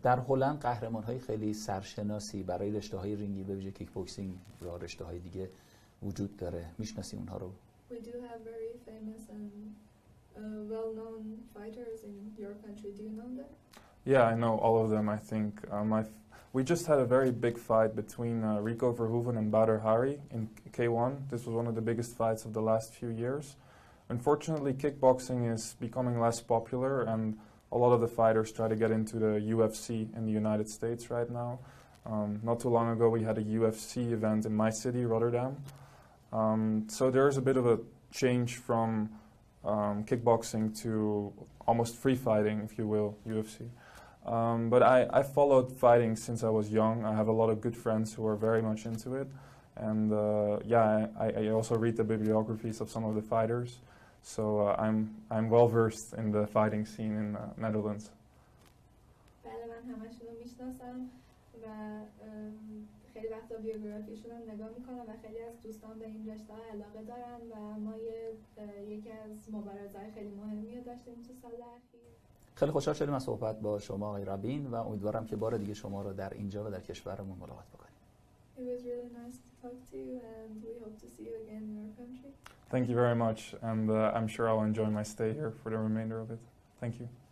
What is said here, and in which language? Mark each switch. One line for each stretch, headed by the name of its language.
Persian: در هلند قهرمان‌های خیلی سرشناسی برای رشته‌های رینگی به ویژه کیک بوکسینگ و رشته‌های دیگه وجود داره. میشناسی اونها رو؟
English: We do have very famous and well-known fighters in your country. Do you know them? Yeah, I know all of them, I think. We just had a very big fight between Rico Verhoeven and Badr Hari in K1. This was one of the biggest fights of the last few years. Unfortunately, kickboxing is becoming less popular, and a lot of the fighters try to get into the UFC in the United States right now. Not too long ago, we had a UFC event in my city, Rotterdam. So there's a bit of a change from kickboxing to almost free fighting, if you will, UFC. But I followed fighting since I was young. I have a lot of good friends who are very much into it. And I also read the bibliographies of some of the fighters. So I'm well versed in the fighting scene in the Netherlands.
Persian: بله، من همشون رو میشناسم و خیلی وقتا بیوگرافیشون رو نگاه میکنم و خیلی از دوستان به این رشته علاقه دارن و ما یکی از مبارزه‌های خیلی مهمی رو داشتیم تو سال اخیر. خیلی خوشحال شدیم از صحبت با شما آقای رابین و امیدوارم که بار دیگه شما رو در اینجا و در کشورمون ملاقات بکنیم.
English: It was really nice to talk to you, and we hope to see you again in your country. Thank you very much, and I'm sure I'll enjoy my stay here for the remainder of it. Thank you.